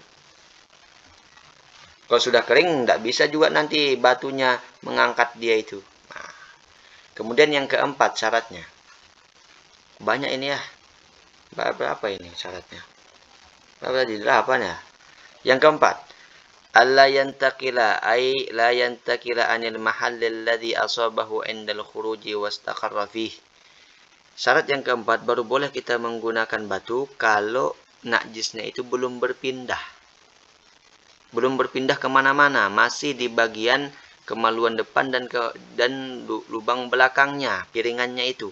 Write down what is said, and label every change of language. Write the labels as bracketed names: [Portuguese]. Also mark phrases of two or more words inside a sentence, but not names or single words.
[Indonesian] Kalau sudah kering nggak bisa juga nanti batunya mengangkat dia itu. Nah, kemudian yang keempat syaratnya. Banyak ini ya. Berapa ini syaratnya? Berapa tadi? 8 ya. Yang keempat, [Arabic] ألا ينتقل أي لا ينتقل عن المحل الذي أصابه عند الخروج واستقر فيه. [Indonesian] Syarat yang keempat, baru boleh kita menggunakan batu kalau najisnya itu belum berpindah. Belum berpindah kemana-mana, masih di bagian kemaluan depan dan lubang belakangnya, piringannya itu.